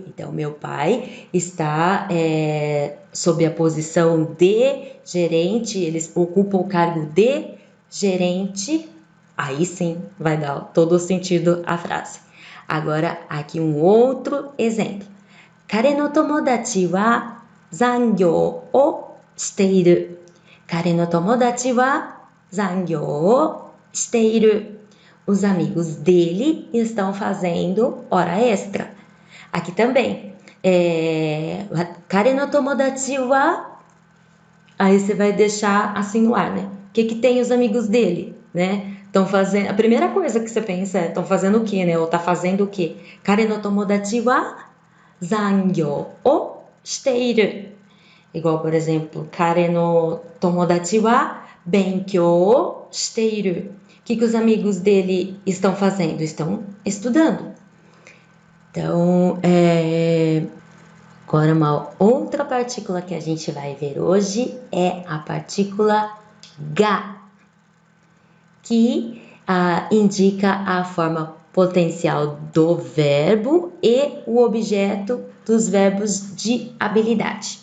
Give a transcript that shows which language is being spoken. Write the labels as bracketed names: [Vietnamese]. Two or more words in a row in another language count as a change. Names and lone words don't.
[Portuguese] Então, meu pai está sob a posição de gerente, eles ocupam o cargo de gerente. Aí sim vai dar todo o sentido à frase. Agora, aqui um outro exemplo. [Japanese] 彼の友達は残業をしている. 彼の友達は残業をしている. [Portuguese] Os amigos dele estão fazendo hora extra. Aqui também. [Japanese] 彼の友達は. [Portuguese] Aí você vai deixar assim no ar, né? O que tem os amigos dele, né? Estão fazendo. A primeira coisa que você pensa é: estão fazendo o quê, né? Ou tá fazendo o quê? [Japanese] 彼の友達は残業をしている. [Portuguese] Igual, por exemplo, [Japanese] 彼の友達は勉強をしている. [Portuguese] O que os amigos dele estão fazendo? Estão estudando. Então, agora uma outra partícula que a gente vai ver hoje é a partícula ga, que indica a forma potencial do verbo e o objeto dos verbos de habilidade.